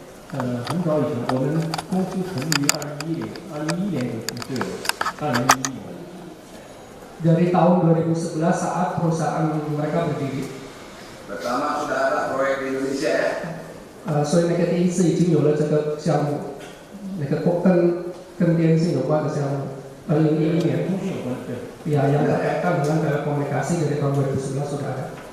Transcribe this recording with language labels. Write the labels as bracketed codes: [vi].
[zh] 很早以前，我们公司成立于2011年就有，2011年。 [id] dari tahun 2011 saat perusahaan mereka berdiri. Pertama sudah ada proyek di Indonesia ya. [zh] 所以那个第一次已经有了这个项目，那个跟电信有关的项目。 2011年，通讯有关，对。 [id] ya yang berkaitan dengan telekomunikasi dari tahun 2011 sudah ada.